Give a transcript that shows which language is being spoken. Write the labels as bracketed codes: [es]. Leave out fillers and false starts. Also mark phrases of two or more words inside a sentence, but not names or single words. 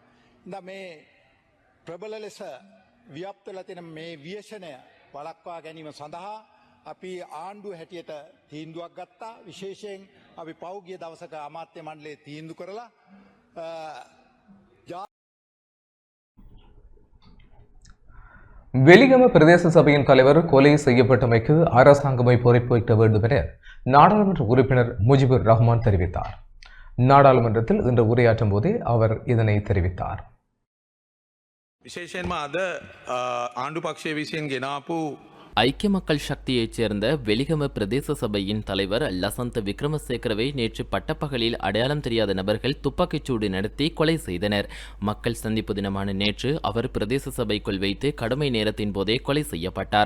[si] ඉතින් මේ ප්‍රබල ලෙස ව්‍යාප්ත වෙලා තියෙන මේ ව්‍යසනය වළක්වා ගැනීම සඳහා අපි ආණ්ඩුව හැටියට තීන්දුවක් ගත්තා. විශේෂයෙන් අපි පෞගිය දවසක අමාත්‍ය මණ්ඩලයේ තීන්දුව කරලා [ta] வெலிகம பிரதேச சபையின் தலைவர் கொலை செய்யப்பட்டமைக்கு அரசாங்கமே பொறுப்பேற்க வேண்டும் என நாடாளுமன்ற உறுப்பினர் முஜிபுர் ரஹ்மான் தெரிவித்தார். நாடாளுமன்றத்தில் இன்று உரையாற்றும் போதே அவர் இதனை தெரிவித்தார். [si] විශේෂයෙන්ම අද ආණ්ඩු පක්ෂය විසින් ගෙනාපු [ta] ஐக்கிய மக்கள் சக்தியைச் சேர்ந்த வெலிகம பிரதேச சபையின் தலைவர் லசந்த விக்ரமசேகரவை நேற்று பட்டப்பகலில் அடையாளம் தெரியாத நபர்கள் துப்பாக்கிச்சூடு நடத்தி கொலை செய்தனர். மக்கள் சந்திப்பு தினமான நேற்று அவர் பிரதேச சபைக்குள் வைத்து கடுமை நேரத்தின் போதே கொலை செய்யப்பட்டார்.